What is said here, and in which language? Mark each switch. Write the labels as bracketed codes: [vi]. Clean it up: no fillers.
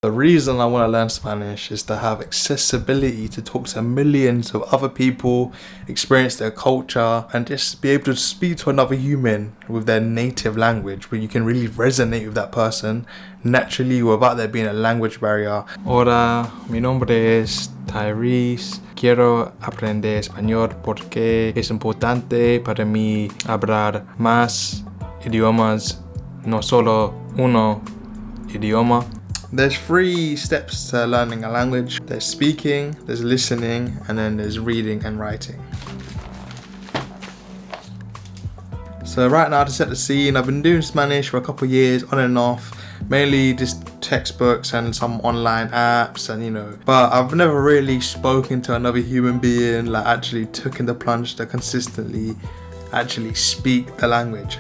[en] The reason I want to learn Spanish is to have accessibility to talk to millions of other people, experience their culture, and just be able to speak to another human with their native language where you can really resonate with that person naturally without there being a language barrier. [es] Hola, mi nombre es Tyrese. Quiero aprender español porque es importante para mí hablar más idiomas, no solo uno idioma. [en] There's 3 steps to learning a language. There's speaking, there's listening, and then there's reading and writing. So right now, to set the scene, I've been doing Spanish for a couple of years on and off, mainly just textbooks and some online apps and but I've never really spoken to another human being, like actually taken the plunge to consistently actually speak the language.